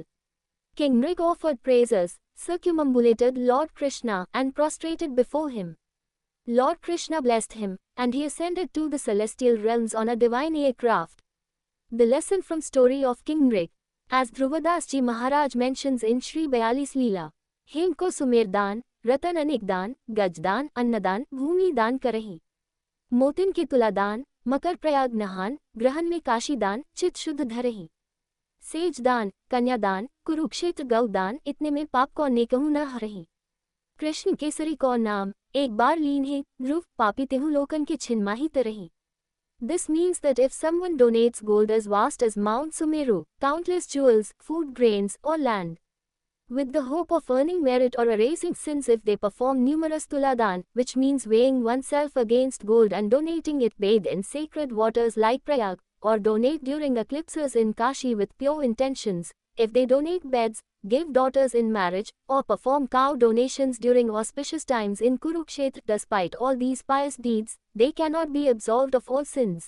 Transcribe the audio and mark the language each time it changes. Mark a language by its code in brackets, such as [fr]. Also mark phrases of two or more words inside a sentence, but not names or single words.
[en] King Rig offered praises, circumambulated Lord Krishna, and prostrated before him. Lord Krishna blessed him, and he ascended to the celestial realms on a divine aircraft. The lesson from story of King Rig. As Dhruvadas Ji Maharaj mentions in Shri Bayalis Leela, [bra] "हेम को सुमेर दान, रतन अनेक दान, गज दान, अन्नदान, भूमि दान करही. मोतिन के तुला दान, मकर प्रयाग नहान, ग्रहण में काशी दान, चित शुद्ध धरही। सेज दान, कन्यादान, कुरुक्षेत्र गौ दान, इतने में पाप को नेकहु न हरही। कृष्ण केसरी को नाम, एक बार लीन है, ध्रुव पापी तेहु लोकन के छिन्माही तरही." [en] This means that if someone donates gold as vast as Mount Sumeru, countless jewels, food grains, or land, with the hope of earning merit or erasing sins if they perform numerous tuladan, which means weighing oneself against gold and donating it, bathe in sacred waters like Prayag, or donate during eclipses in Kashi with pure intentions, if they donate beds, give daughters in marriage, or perform cow donations during auspicious times in Kurukshetra, despite all these pious deeds, they cannot be absolved of all sins.